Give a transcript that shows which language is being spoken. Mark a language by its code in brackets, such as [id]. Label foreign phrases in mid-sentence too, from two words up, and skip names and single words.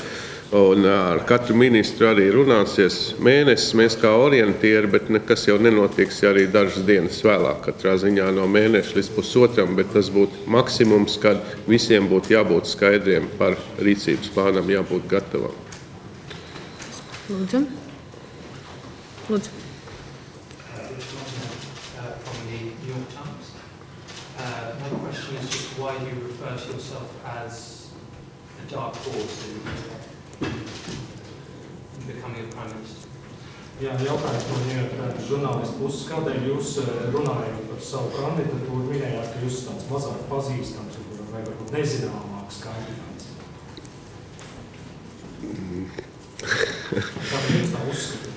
[lv] Un ar katru ministru arī runāsies mēnesis, mēs kā orientieri, bet nekas jau nenotiks arī dažas dienas vēlāk. Katrā ziņā no mēneša līdz pusotram, bet tas būtu maksimums, kad visiem būtu jābūt skaidriem par rīcības plānam, jābūt gatavam. Lūdzu. Lūdzu. [en] From the New York Times. My question is just why you refer to yourself as a dark horse in becoming a prime minister. [lv] Jā, jautājums no New York Times žurnālistu puses. Kādēļ jūs runājot par savu kandidatūru minējāt, ka jūs tāds mazāk pazīstams vai varbūt nezināmāks kandidāts? Kāpēc jums tā uzskatīt?